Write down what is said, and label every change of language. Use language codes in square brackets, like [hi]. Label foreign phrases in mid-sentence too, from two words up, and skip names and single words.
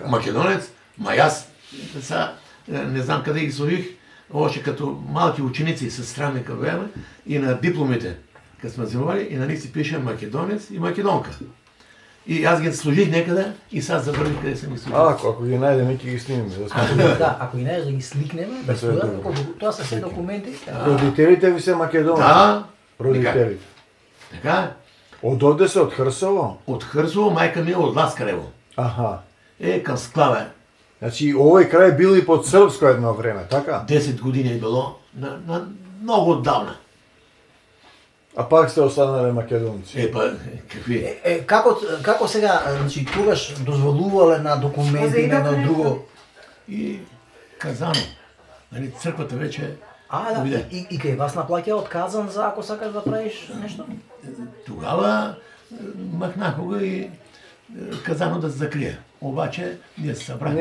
[bg] Македонец, ма аз сега не знам къде ги сложих, още като малки ученици с странни кавеме и на дипломите, като сме взимали, и на них си пише македонец и македонка. И аз ги сложих некъде и сега забравих къде съм ги сложил. [mk] Ако ги најдеме, ќе ги снимаме. Да, ако и не да ги сликнеме, без Да, това, тоа са се документи. Родителите ви се македонци? Да, Родителите. така е. Од овде се од Хрсово? [bg] От Хърсово, майка ми е от Ласкарево. Аха. Към Склаве. [mk] Значи, овој крај бил и под српско едно време, така? [bg] 10 години е било, на много отдавна. [mk] А пак сте останале македонци. Какви? Како сега, значи тогаш дозволувале на документи на едно друго? [bg] И Казано. Нали, църквата вече Да. дойде. [mk] И кај вас наплаќа отказан за ако сакаш да правиш нешто? [bg] Тогава махнаха го и Казано да се закрие. Обаче ние се събрахме.